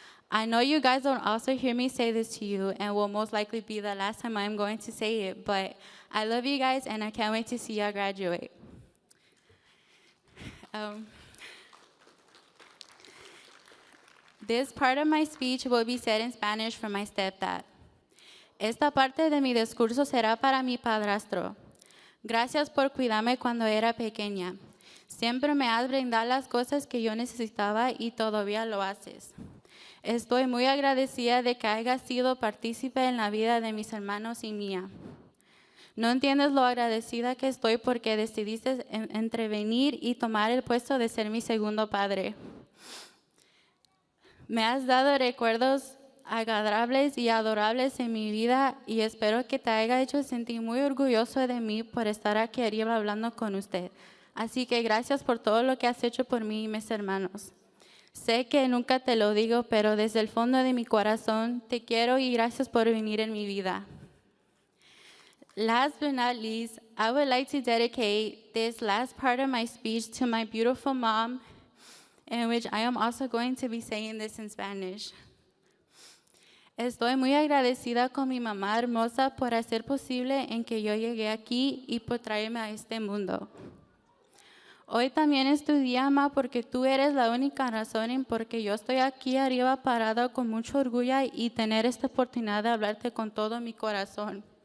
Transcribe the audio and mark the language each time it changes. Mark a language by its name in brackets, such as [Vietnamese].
[English] I know you guys don't also hear me say this to you, and will most likely be the last time I'm going to say it, but I love you guys, and I can't wait to see y'all graduate. This part of my speech will be said in Spanish from my stepdad. [Spanish] Esta parte de mi discurso será para mi padrastro. Gracias por cuidarme cuando era pequeña. Siempre me has brindado las cosas que yo necesitaba y todavía lo haces. Estoy muy agradecida de que hayas sido partícipe en la vida de mis hermanos y mía. No entiendes lo agradecida que estoy porque decidiste entrevenir y tomar el puesto de ser mi segundo padre. Me has dado recuerdos agradables y adorables en mi vida y espero que te haya hecho sentir muy orgulloso de mí por estar aquí arriba hablando con usted. Así que gracias por todo lo que has hecho por mí y mis hermanos. Sé que nunca te lo digo, pero desde el fondo de mi corazón te quiero y gracias por venir en mi vida. [English] Last but not least, I would like to dedicate this last part of my speech to my beautiful mom, in which I am also going to be saying this in Spanish. [Spanish] Estoy muy agradecida con mi mamá hermosa por hacer posible en que yo llegué aquí y por traerme a este mundo. Hoy también es tu día, ma, porque tú eres la única razón en por qué yo estoy aquí arriba parada con mucho orgullo y tener esta oportunidad de hablarte con todo mi corazón.